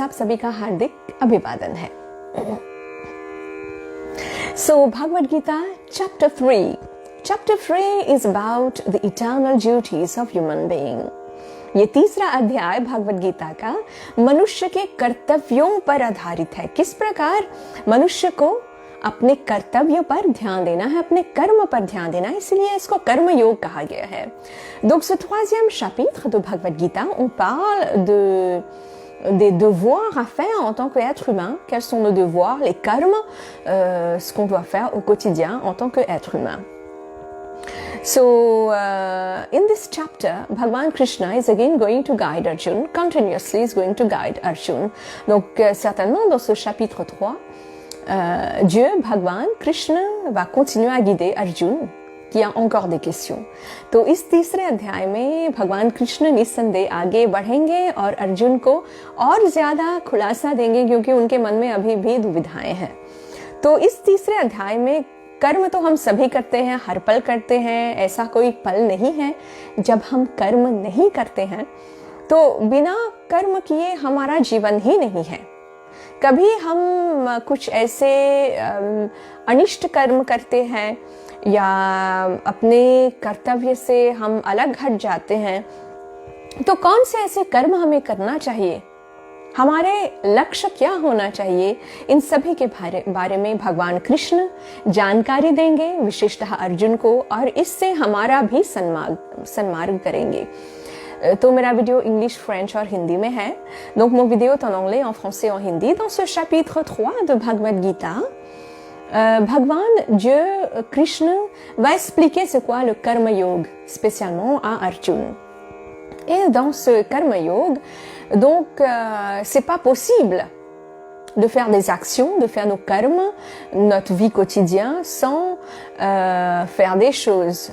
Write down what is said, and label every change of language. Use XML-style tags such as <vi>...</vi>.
<hi>आप सभी का हार्दिक अभिवादन है.</hi> <en>So Bhagavad Gita chapter 3. Chapter 3 is about the eternal duties of human being.</en> <hi>ये तीसरा अध्याय भगवद गीता का मनुष्य के कर्तव्यों पर आधारित है. किस प्रकार मनुष्य को अपने कर्तव्य पर ध्यान देना है, अपने कर्म पर ध्यान देना है, इसलिए इसको कर्म योग कहा गया है.</hi> <fr>Donc ce troisième chapitre de Bhagavad Gita, on parle des devoirs à faire en tant qu'être humain. Quels sont nos devoirs, les karmas, ce qu'on doit faire au quotidien en tant qu'être humain.</fr> <en>So in this chapter, Bhagavan Krishna is again going to guide Arjuna, continuously is going to guide Arjuna.</en> <fr>Donc certainement dans ce chapitre 3, Dieu, Bhagavan Krishna va continuer à guider Arjuna qui a encore des questions.</fr> <hi>तो इस तीसरे अध्याय में भगवान कृष्ण निस्संदेह आगे बढ़ेंगे और अर्जुन को और ज्यादा खुलासा देंगे क्योंकि उनके मन में अभी भी दुविधाएं हैं. तो इस तीसरे अध्याय में कर्म तो हम सभी करते हैं, हर पल करते हैं. ऐसा कोई पल नहीं है जब हम कर्म नहीं करते हैं. तो बिना कर्म किए हमारा जीवन ही नहीं है. कभी हम कुछ ऐसे अनिष्ट कर्म करते हैं या अपने कर्तव्य से हम अलग हट जाते हैं. तो कौन से ऐसे कर्म हमें करना चाहिए, हमारे लक्ष्य क्या होना चाहिए, इन सभी के बारे में भगवान कृष्ण जानकारी देंगे विशेषतः अर्जुन को, और इससे हमारा भी सन्मार्ग करेंगे. तो मेरा वीडियो इंग्लिश, फ्रेंच और हिंदी में है.</hi> <fr>Donc mon vidéo est en anglais, en français, en hindi. Dans ce chapitre 3 de Bhagavad Gita, Bhagwan, Dieu, Krishna va expliquer c'est quoi le karma yoga, spécialement à Arjuna. Et dans ce karma yoga, donc c'est pas possible de faire des actions, de faire nos karmas, notre vie quotidienne sans faire des choses.</fr>